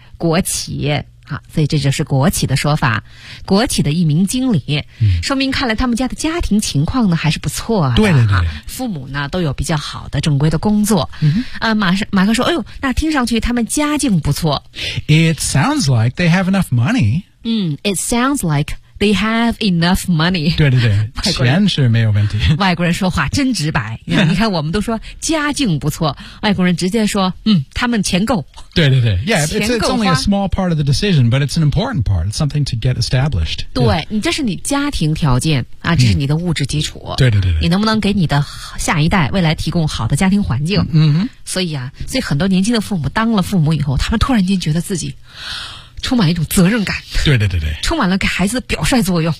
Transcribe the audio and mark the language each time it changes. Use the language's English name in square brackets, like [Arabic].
[Chinese] 国企。好，所以这就是国企的说法。国企的一名经理、嗯、说明看来他们家的家庭情况呢还是不错的。对对对。父母呢都有比较好的正规的工作。嗯、马克说哎呦那听上去他们家境不错。 [English] It sounds like they have enough money. 嗯 ,it sounds like they have enough money. [Chinese] 对对对钱是没有问题。外国人说话真直白。你看我们都说家境不错外国人直接说嗯他们钱够。对对对 [English] yeah, it's only a small part of the decision, but it's an important part. It's something to get established. [Chinese] 对、yeah. 你这是你家庭条件啊这是你的物质基础。嗯、对, 对对对。你能不能给你的下一代未来提供好的家庭环境嗯, 嗯所以很多年轻的父母当了父母以后他们突然间觉得自己充满一种责任感对对对对充满了给孩子的表率作用